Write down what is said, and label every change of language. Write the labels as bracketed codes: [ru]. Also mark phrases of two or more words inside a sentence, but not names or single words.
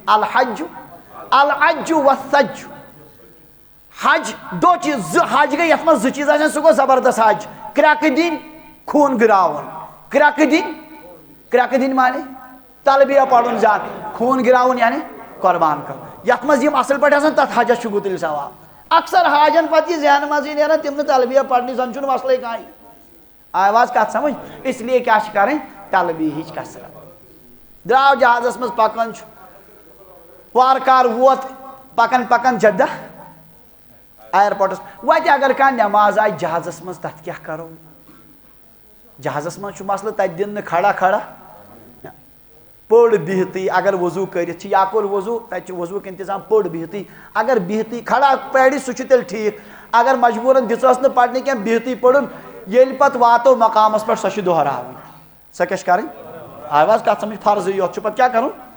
[ar] الحج والسج [ks] حج دو چیٖز زٕ حج گٔے یتھ منٛز زٕ چیٖز آسن سُہ گوٚو زبردست حج کرٛٮ۪کہٕ دِنۍ خوٗن گراوُن کرٛٮ۪کہٕ دِنۍ مانے تلبیہ پرُن زیادٕ خوٗن گراوُن یعنی قۄربان کرُن یتھ منٛز یِم اصل پٲٹھۍ آسان تتھ حجس چھُ گُتٕلۍ ثواب اکثر حاجن پتہٕ یہِ ذہنہٕ منٛزٕے نیران تِم نہٕ تلبیہ پرنٕچ زن چھُنہٕ مسلے کانٛہہ آو حظ کتھ سمجھ [ur] اس لیے [ks] کیٛاہ چھِ کرٕنۍ تلبیہٕچ کثرت درٛاو جہازس منٛز پکان چھُ وارٕ کار ووت پکان پکان جدہ ایرپورٹس وتہِ اگر کانٛہہ نٮ۪ماز آسہِ جہازس منٛز تتھ کیٛاہ کرو جہازس منٛز چھُ مسلہٕ تتہِ دِنہٕ نہٕ کھڑا پٔر بِہتٕے اگر وضوٗ کٔرِتھ چھِ یا کوٚر وضوٗ تتہِ چھُ وضوٗک انتظام پٔر بِہتٕے اگر بِہتٕے کھڑا پرِ سُہ چھُ تیٚلہِ ٹھیٖک اگر مجبوٗرن دِژٕہس نہٕ پرنہِ کینٛہہ بِہتٕے پٔرُن ییٚلہِ پتہٕ واتو مقامس پٮ۪ٹھ سۄ چھِ دۄہراوٕنۍ سۄ کیٛاہ چھِ کرٕنۍ آو حظ کتھ سمجھ فرضٕے یوت چھُ پتہٕ کیٛاہ کرُن